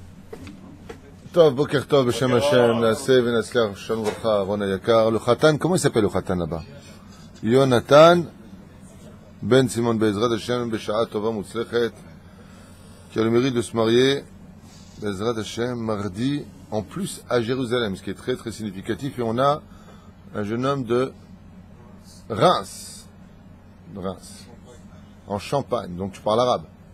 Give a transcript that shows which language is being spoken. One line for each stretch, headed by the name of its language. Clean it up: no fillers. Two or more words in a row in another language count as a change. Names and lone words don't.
Hebrew: טוב בוקר טוב בשם השם נעשה ונצליח שלום וברכה אהרן היקר.
French: Le Khatan, comment il s'appelle le Khatan là-bas? Yonatan Ben Simon
Hebrew: בעזרת השם בשעה טובה מוצלחת,
French: qui a le mérite de se marier,
Hebrew: בעזרת השם,
French: mardi, en plus à Jérusalem, ce qui est très très significatif. Et on a un jeune homme de Reims, en Champagne, donc tu parles arabe.